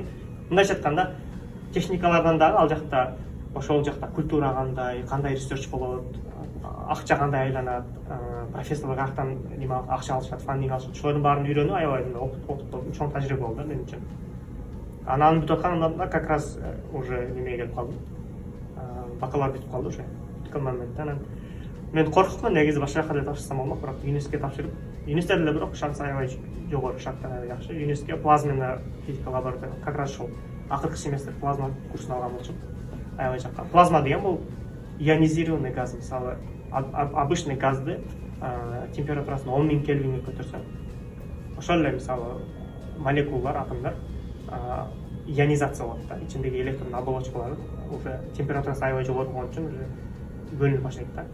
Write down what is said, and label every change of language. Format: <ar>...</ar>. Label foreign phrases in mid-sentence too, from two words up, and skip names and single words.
<ky>Мындайча айтканда, техникалардан дагы ал жакта ошол жакта культура кандай research болот, акча кандай айланат, профессорлор каяктан неме акча алышат, фандинг алышат, ошолордун баарын үйрөнүү аябай опыт болду, чоң тажрыйба болду мен үчүн. Анан бүтүп атканда</ky> <ru>как раз уже</ru> <ky>немеге келип калдым. Бакалавр бүтүп калды уже. Бүткөн моментте анан мен коркупмун, негизи башка жака тапшырсам болмок, бирок университетке тапшырып, университетте эле бирок шанс аябай жогору, шарттар аябай жакшы. Университетке плазмена физика лаборатория,</ky> <ru>как раз</ru> <ky>ошол акыркы семестр плазма курсун алган болчумун. Аябай жаккан. Плазма деген бул</ky> <ru>ионизированный газ,</ru> <ky>мисалы обычный газды температурасын 10,000 кельвинге көтөрсөң, ошол эле мисалы молекулалар, атомдор ионизация болот да, ичиндеги электрон оболочкалары уже температурасы аябай жогору болгон үчүн уже бөлүнүп баштайт да.</ky>